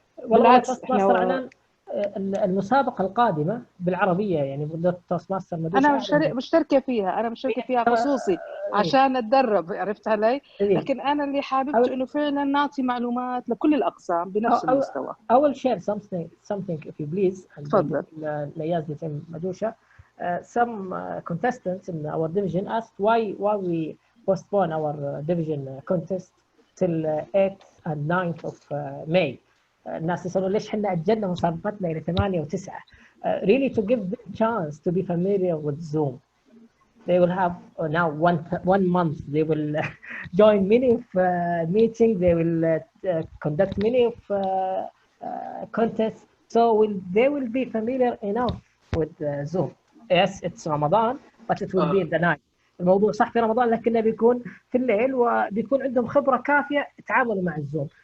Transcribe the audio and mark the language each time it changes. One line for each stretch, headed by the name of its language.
Arabic: بالعكس احنا المسابقة القادمة بالعربية يعني بالتوست ماستر مدوشة. أنا مشتركة فيها خصوصي عشان أتدرب، عرفت علي؟ لكن أنا اللي حاببته إنه فعلا نعطي معلومات لكل الأقسام بنفس المستوى.
English: I will share something if you please.
Arabic: تفضل. نياز مدوشة.
English: Some contestants in our division asked why we postpone our division contest till 8th and 9th of May.
Arabic: الناس يسألوا ليش احنا أجلنا مسابقتنا إلى 8 و9.
English: Really to give them chance to be familiar with Zoom. They will have now one month. They will join many of meetings. They will conduct many of contests. So they will be familiar enough with Zoom. Yes, it's Ramadan, but it will be in the night.
Arabic: الموضوع صح في رمضان لكنه بيكون في الليل وبيكون عندهم خبرة كافية يتعاملوا مع الزوم.